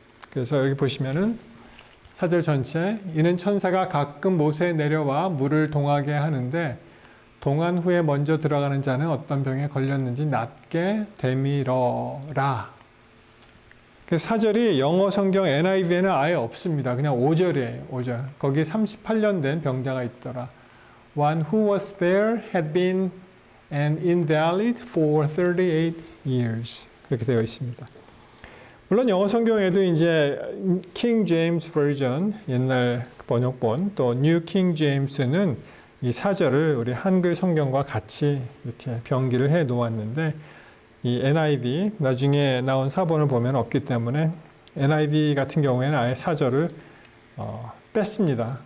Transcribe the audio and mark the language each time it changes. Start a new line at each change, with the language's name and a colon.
Korean: 그래서 여기 보시면은 4절 전체 이는 천사가 가끔 못에 내려와 물을 동하게 하는데 동한 후에 먼저 들어가는 자는 어떤 병에 걸렸는지 낫게 되밀어라. 그래서 4절이 영어 성경 NIV에는 아예 없습니다. 그냥 5절이에요. 5절. 거기에 38년 된 병자가 있더라.
English: One who was there had been an invalid for 38 years.
Korean: 그렇게 되어 있습니다. 물론 영어 성경에도 이제 King James Version, 옛날 번역본, 또 New King James는 이 4절을 우리 한글 성경과 같이 이렇게 병기를 해 놓았는데 이 NIV, 나중에 나온 사본을 보면 없기 때문에 NIV 같은 경우에는 아예 4절을 뺐습니다.